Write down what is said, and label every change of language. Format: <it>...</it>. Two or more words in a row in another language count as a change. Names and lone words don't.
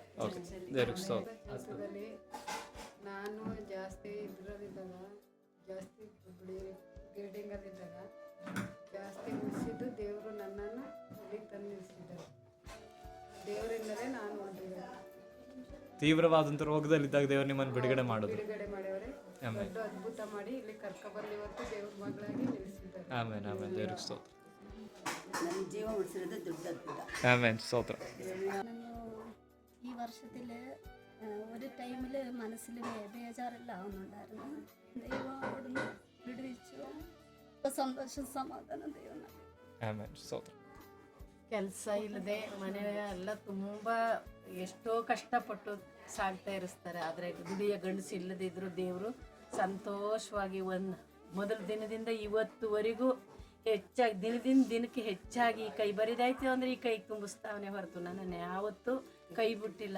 <kn>ಕೆಲಸದಲ್ಲಿ ನಾನು ಜಾಸ್ತಿ ಇದರಲ್ಲಿದ್ದಾಗ, ಜಾಸ್ತಿ ಬಿಲ್ಡಿಂಗಲ್ಲಿದ್ದಾಗ ಜಾಸ್ತಿ ಉಳಿಸಿದ್ದು ದೇವರು ನನ್ನನ್ನು ಇಲ್ಲಿ ತಂದು ನಿಲ್ಲಿಸಿದ್ದಾರೆ. ದೇವರಿಂದಲೇ ನಾನು ಉಳಿದಿದ್ದೆ. ತೀವ್ರವಾದಂಥ ರೋಗದಲ್ಲಿದ್ದಾಗ ದೇವರು ನಿಮ್ಮನ್ನು ಬಿಡುಗಡೆ ಮಾಡಿಯವರೇ ದೊಡ್ಡ ಅದ್ಭುತ ಮಾಡಿ ಇಲ್ಲಿ ಕರ್ಕೊಬರ್ಲಿ ಇವತ್ತು ದೇವ್ರ ಮಗಳಾಗಿ ನಿಲ್ಲಿಸಿದ್ದಾರೆ. ಆಮೇನ್ ಆಮೇನ್. ದೇವ್ರಿಗೆ ಸ್ತೋತ್ರ. ನನ್ನ ಜೀವ ಉಳಿಸಿರೋದು ದೊಡ್ಡ ಅದ್ಭುತ.</kn> <ml>ആമേൻ. ಸ್ತೋತ್ರ. ഈ വർഷത്തിൽ ഒരു ടൈമിൽ മനസ്സിൽ ബേജാറെല്ലാം ആവുന്നുണ്ടായിരുന്നു. ദൈവം അവിടുന്ന് വിടുവിച്ചു. ഇപ്പോൾ സന്തോഷം സമാധാനം ദൈവം. ആമേൻ.</ml> <kn>ಸ್ತೋತ್ರ. ಕೆಲಸ ಇಲ್ಲದೆ ಮನೆಯೆಲ್ಲ ತುಂಬ ಎಷ್ಟೋ ಕಷ್ಟಪಟ್ಟು ಸಾಗ್ತಾ ಇರಿಸ್ತಾರೆ. ಆದರೆ ದುಡಿಯ ಗಂಡಸು ಇಲ್ಲದಿದ್ದರೂ ದೇವರು ಸಂತೋಷವಾಗಿ ಮೊದಲ ದಿನದಿಂದ ಇವತ್ತುವರೆಗೂ ಹೆಚ್ಚಾಗಿ ದಿನದಿಂದ ದಿನಕ್ಕೆ ಹೆಚ್ಚಾಗಿ ಕೈ ಬರಿದಾಯ್ತು ಅಂದರೆ ಈ ಕೈ ತುಂಬಿಸ್ತಾವನೆ ಹೊರತು ನನ್ನನ್ನು ಯಾವತ್ತೂ ಕೈ ಬಿಟ್ಟಿಲ್ಲ.</kn>